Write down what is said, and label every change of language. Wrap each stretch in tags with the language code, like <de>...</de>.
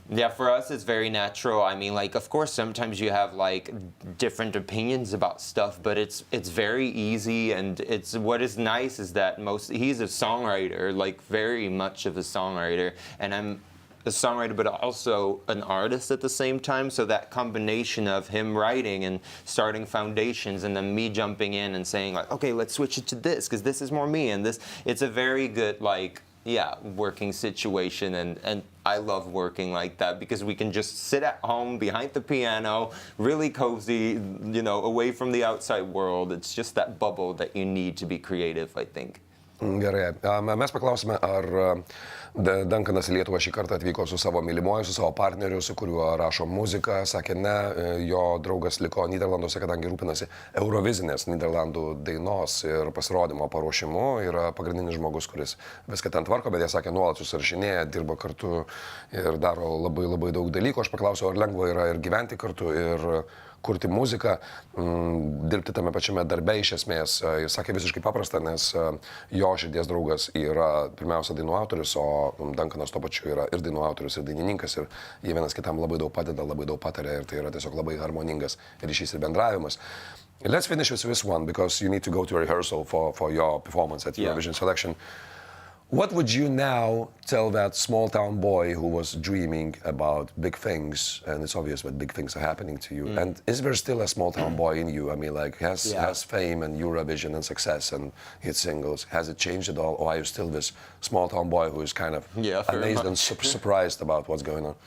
<en>Yeah, for us it's very natural. I mean, like, of course sometimes you have like different opinions about stuff, but it's very easy, and it's what is nice is that he's a songwriter, like very much of a songwriter, and I'm a songwriter but also an artist at the same time, so that combination of him writing and starting foundations and then me jumping in and saying like, okay, let's switch it to this because this is more me, and this, it's a very good like working situation, and I love working like that because we can just sit at home behind the piano, really cozy, away from the outside world. It's just that bubble that you need to be creative, I think.</en> <lt>Gerai. Mes paklausime, ar Duncanas į Lietuvą šį kartą atvyko su savo mylimuoju, su savo partneriu, su kuriuo rašo muziką. Sakė ne, jo draugas liko Nyderlanduose, kadangi rūpinasi Eurovizinės Nyderlandų dainos ir pasirodymo paruošimu. Yra pagrindinis žmogus, kuris viską ten tvarko, bet jie sakė, nuolat susirašinėja, dirba kartu ir daro labai labai daug dalykų. Aš paklausiau, ar lengva yra ir gyventi kartu, ir kurti muziką, dirbti tame pačiame darbe iš esmės. Jis sakė visiškai paprasta, nes jo širdies draugas yra pirmiausia dainų autorius, o Duncanas tuo pačiu yra ir dainų autorius, ir dainininkas, ir jie vienas kitam labai daug padeda, labai daug pataria, ir tai yra tiesiog labai harmoningas ryšys ir bendravimas.</lt> <en>Let's finish with this one, because you need to go to rehearsal for your performance at Eurovision selection. What would you now tell that small town boy who was dreaming about big things, and it's obvious that big things are happening to you, and is there still a small town boy in you? I mean, like, has fame and Eurovision and success and hit singles, has it changed at all, or are you still this small town boy who is kind of amazed and surprised about what's going on?</en>